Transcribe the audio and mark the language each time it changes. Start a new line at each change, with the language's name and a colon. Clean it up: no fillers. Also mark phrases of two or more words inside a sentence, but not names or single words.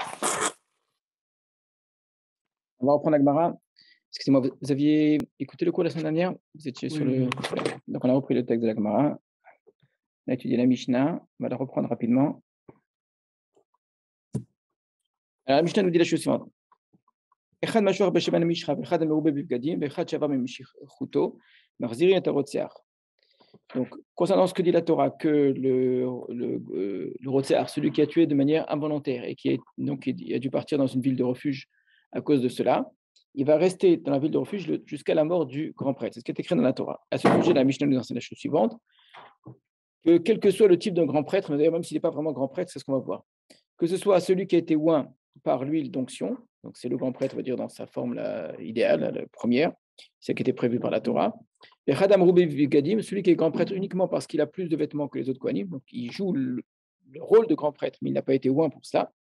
French: On va reprendre la Gemara. Excusez-moi, vous aviez écouté le cours la semaine dernière? Vous étiez sur Oui, oui, le oui. donc on a repris le texte de la Gemara. On a étudié la Mishnah. On va la reprendre rapidement. Alors la Mishnah nous dit la chose suivante.
Hebrew: אחד המשוח בשמן המשחה ואחד המרובה בבגדים ואחד שעבר ממשיחתו מחזירין את הרוצח.
French: Donc, concernant ce que dit la Torah, que le rotzeach, celui qui a tué de manière involontaire et donc il a dû partir dans une ville de refuge à cause de cela, il va rester dans la ville de refuge jusqu'à la mort du grand prêtre. C'est ce qui est écrit dans la Torah. À ce sujet, la Mishnah nous enseigne la chose suivante, que quel que soit le type d'un grand prêtre, d'ailleurs même s'il n'est pas vraiment grand prêtre, c'est ce qu'on va voir, que ce soit celui qui a été oint par l'huile d'onction, donc c'est le grand prêtre, on va dire, dans sa forme idéale, la première, celle qui était prévue par la Torah, et
Hebrew: ואחד מרובה בגדים,
French: celui qui est grand prêtre uniquement parce qu'il a plus de vêtements que les autres Kohanim, donc il joue le rôle de grand prêtre, mais il n'a pas été oint pour cela.